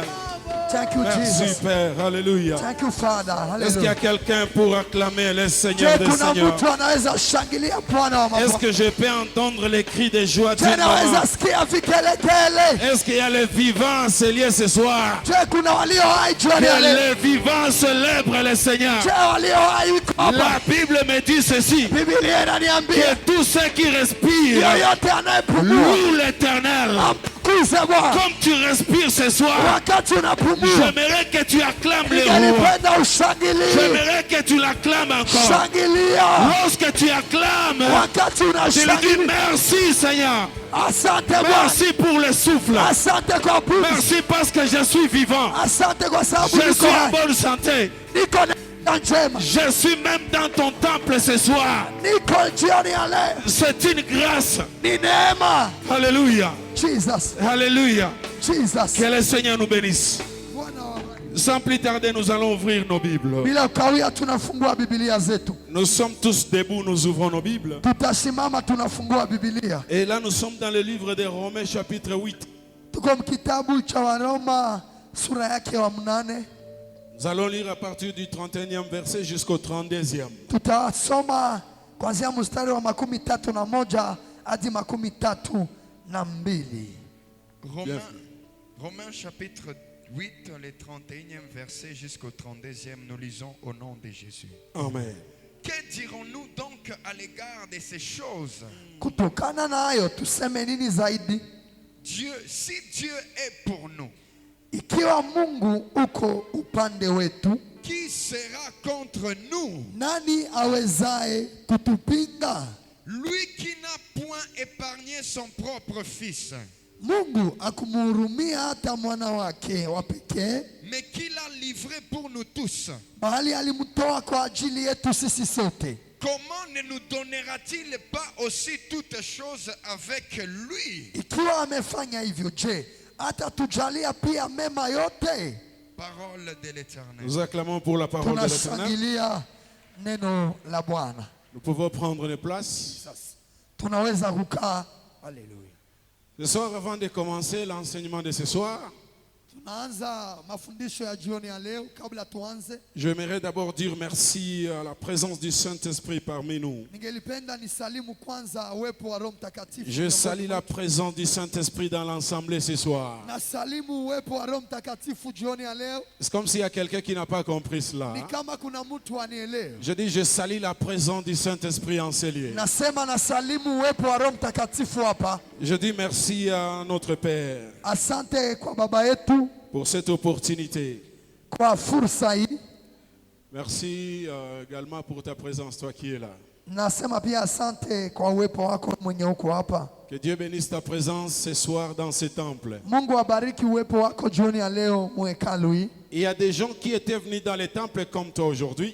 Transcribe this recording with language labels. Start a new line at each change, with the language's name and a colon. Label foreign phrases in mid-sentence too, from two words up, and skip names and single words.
English: Thank you,
French: Merci Jesus. Père. Alléluia. Thank you, Father. Est-ce qu'il y a Hallelujah. quelqu'un pour acclamer le Seigneur
Swahili: Je
French: des
Swahili: kuna
French: Seigneurs?
Swahili: mtu anaweza shangilia Bwana wa
French: Est-ce
Swahili: mabwana.
French: que je peux entendre les cris de joie d'une
Swahili: Je
French: maman?
Swahili: naweza sikia vigelegele.
French: Est-ce qu'il y a les vivants liés ce soir?
Swahili: Je kuna walio hai jioni ya
French: Que
Swahili: leo.
French: les vivants célèbrent le Seigneur.
Swahili: Je walio hai wiko hapa.
French: La Bible me dit ceci,
Swahili: Biblia inaniambia
French: que tous ceux qui respirent
Swahili: yoyote anayepumua
French: louent l'Éternel.
Swahili: amtukuze Bwana.
French: Comme tu respires ce soir,
Swahili: Wakati unapumua,
French: j'aimerais que tu acclames le roi.
Swahili: ningelipenda ushangilie.
French: J'aimerais que tu l'acclames encore.
Swahili: Shangilia.
French: Lorsque tu acclames,
Swahili: Wakati
French: tu lui dis
Swahili: unashangilia.
French: merci Seigneur.
Swahili: Asante Bwana.
French: Merci pour le souffle.
Swahili: Asante kwa pumzi.
French: Merci parce que je suis vivant.
Swahili: Asante kwa sababu
French: Je
Swahili: niko
French: suis en
Swahili: hai.
French: bonne santé.
Swahili: Niko na njema.
French: Je suis même dans ton temple ce soir.
Swahili: Niko jioni ya leo.
French: C'est une grâce.
Swahili: Ni neema.
French: Alléluia. Jesus. Alléluia. Jesus. Que le Seigneur nous bénisse.
Swahili: Bwana wa-
French: Sans plus tarder, nous allons ouvrir nos Bibles.
Swahili: Bila kawia tunafungua Biblia zetu.
French: Nous sommes tous debout, nous ouvrons nos Bibles.
Swahili: Tutasimama tunafungua Biblia.
French: Et là, nous sommes dans le livre des Romains, chapitre 8.
Swahili: Tuko kitabu cha Waroma sura yake wa 8.
French: Nous allons lire à partir du 31e verset jusqu'au 32e.
Swahili: Tutasoma kuanzia mstari wa 31 hadi 32.
French: Romains chapitre 8, les 31e verset jusqu'au 32e, nous lisons au nom de Jésus. Amen. Que dirons-nous donc à l'égard de ces choses?
Swahili: Kutokana nayo tuseme nini zaidi?
French: Si Dieu est pour nous,
Swahili: Ikiwa Mungu uko upande wetu,
French: qui sera contre nous?
Swahili: Nani awezaye kutupinga?
French: Lui qui n'a point épargné son propre fils,
Swahili: Mungu akumhurumia hata mwana wake wa pekee,
French: mais qui l'a livré pour nous tous.
Swahili: bali alimtoa kwa ajili yetu sisi sote.
French: Comment ne nous donnera-t-il pas aussi toutes choses avec lui?
Swahili: Ikiwa amefanya hivyo, je, hata tujalia pia mema yote?
French: Parole de l'Éternel. Nous acclamons pour la parole de l'Éternel.
Swahili: Tunashangilia neno la Bwana.
French: Nous pouvons prendre les places.
Swahili: Tunaweza kukaa. Haleluya.
French: Ce soir, avant de commencer l'enseignement de ce soir,
Swahili: Tunaanza mafundisho ya jioni ya leo. Kabla tuanze,
French: j'aimerais d'abord dire merci à la présence du Saint-Esprit parmi nous.
Swahili: ningelipenda nisalimu kwanza uwepo wa Roho Mtakatifu.
French: Je salue la présence du Saint-Esprit dans l'assemblée ce soir.
Swahili: Nasalimu uwepo wa Roho Mtakatifu jioni ya leo.
French: C'est comme s'il y a quelqu'un qui n'a pas compris cela.
Swahili: Ni kama kuna mtu anielewe.
French: Je dis, je salue la présence du Saint-Esprit en ces lieux.
Swahili: Nasema nasalimu uwepo wa Roho Mtakatifu hapa.
French: Je dis merci à notre Père
Swahili: Asante kwa baba yetu
French: pour cette opportunité.
Swahili: kwa fursa hii.
French: Merci également pour ta présence, toi qui es là.
Swahili: Nasema pia asante kwa uwepo wako mwenye uko hapa.
French: Que Dieu bénisse ta présence ce soir dans ce temple.
Swahili: Mungu abariki uwepo wako jioni ya leo mwekalu hii.
French: Il y a des gens qui étaient venus dans les temples comme toi aujourd'hui.